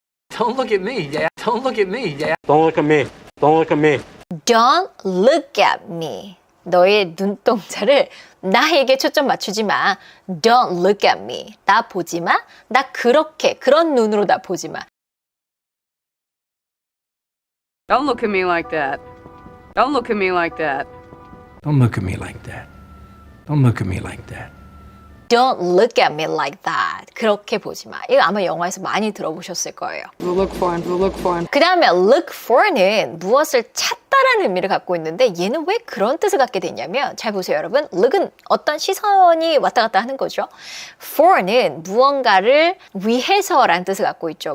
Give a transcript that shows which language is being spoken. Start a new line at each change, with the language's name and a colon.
English: Don't look at me, yeah. Don't look at me, yeah. Don't look at me. Don't look at me. Don't look at me.
Korean: 너의 눈동자를 나에게 초점 맞추지 마.
English: Don't look at me.
Korean: 나 보지 마. 나 그런 눈으로 나 보지 마.
English: Don't look at me like that. Don't look at me like that. Don't look at me like that. Don't look at me like that. Don't look at me like that.
Korean: 그렇게 보지 마. 이거 아마 영화에서 많이 들어보셨을 거예요.
English: Look for.
Korean: 그 다음에 look for는 무엇을 찾다라는 의미를 갖고 있는데 얘는 왜 그런 뜻을 갖게 됐냐면 잘 보세요 여러분. look은 어떤 시선이 왔다 갔다 하는 거죠. for는 무언가를 위해서라는 뜻을 갖고 있죠.